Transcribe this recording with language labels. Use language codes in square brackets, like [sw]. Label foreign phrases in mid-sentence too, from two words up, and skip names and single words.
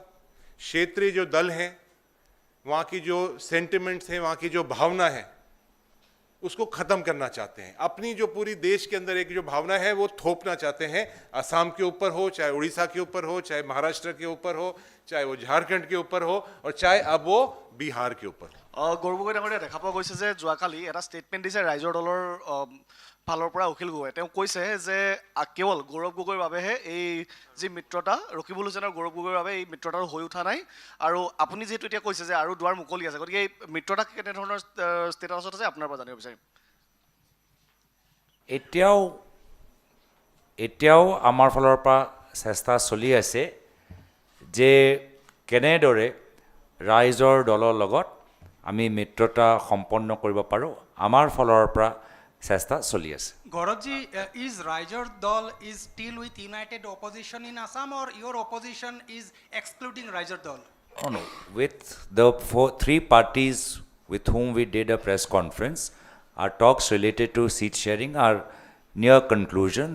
[hi] क्षेत्रीय जो दल हैं, वहाँ की जो सेंटिमेंट्स हैं, वहाँ की जो भावना है, उसको ख़त्म करना चाहते हैं। अपनी जो पूरी देश के अंदर एक जो भावना है वो थोपना चाहते हैं, असम के ऊपर हो, चाहे उड़ीसा के ऊपर हो, चाहे महाराष्ट्र के ऊपर हो, चाहे वो झारखंड के ऊपर हो, और चाहे अब वो बिहार के ऊपर। [as] গৌৰৱ গগৈ ডাঙৰীয়া, দেখা পোৱা গৈছে যে যোৱাকালি এটা ষ্টেটমেণ্ট দিছে ৰাইজৰ দলৰ ফালৰ পৰা অখিল গগৈ। তেওঁ কৈছে যে কেৱল গৌৰৱ গগৈৰ বাবেহে এই যি মিত্ৰতা, ৰকিবুল হুছেইন আৰু গৌৰৱ গগৈৰ বাবে এই মিত্ৰতাটো হৈ উঠা নাই, আৰু আপুনি যিহেতু এতিয়া কৈছে যে আৰু দুৱাৰ মুকলি আছে, গতিকে এই মিত্ৰতা কেনেধৰণৰ ষ্টেটাছত আছে আপোনাৰ পৰা জানিব বিচাৰিম। এতিয়াও আমাৰ ফালৰ পৰা চেষ্টা চলি আছে যে কেনেদৰে ৰাইজৰ দলৰ লগত আমি মিত্ৰতা সম্পন্ন কৰিব পাৰোঁ। আমাৰ ফালৰ পৰা চেষ্টা চলি আছে। [en] Gaurav-ji, is Raijor Dal is still with united opposition in Assam, or your opposition is excluding Raijor Dal? Oh, no. With the three parties with whom we did a press conference, our talks related to seat sharing are near conclusion.